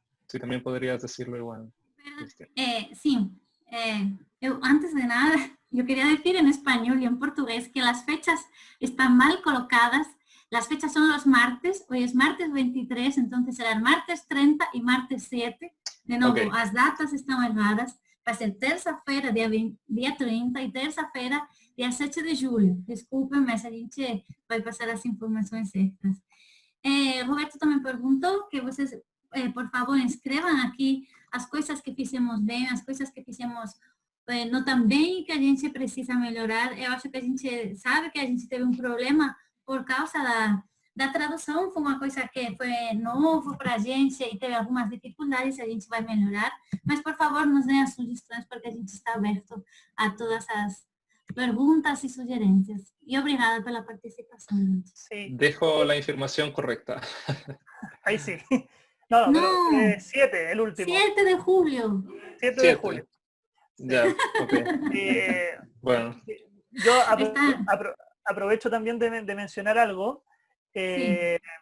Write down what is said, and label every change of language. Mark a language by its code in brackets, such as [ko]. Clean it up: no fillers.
[es] Si también podrías decirlo igual. Sí, antes de nada, yo quería decir en español y en portugués que las fechas están mal colocadas. Las fechas son los martes, hoy es martes 23, entonces serán martes 30 y martes 7. [pt] De novo, okay. As datas estão erradas. Vai ser terça-feira, dia 30, e terça-feira, dia 7 de julho. Desculpem, mas a gente vai passar as informações certas. Roberto também perguntou que vocês, por favor, escrevam aqui as coisas que fizemos bem, as coisas que fizemos não tão bem e que a gente precisa melhorar. Eu acho que a gente sabe que a gente teve um problema por causa da tradução, foi uma coisa que foi novo para a gente e teve algumas dificuldades, a gente vai melhorar, mas por favor nos deem as sugestões porque a gente está aberto a todas as perguntas e sugerências. E obrigada pela participação, gente. [es] Sí. Dejo la información correcta. Ahí sí. No, pero 7, el último. 7 de julio. 7 de julio. Ya, ok. Bueno. Yo aprovecho también de mencionar algo. Sí.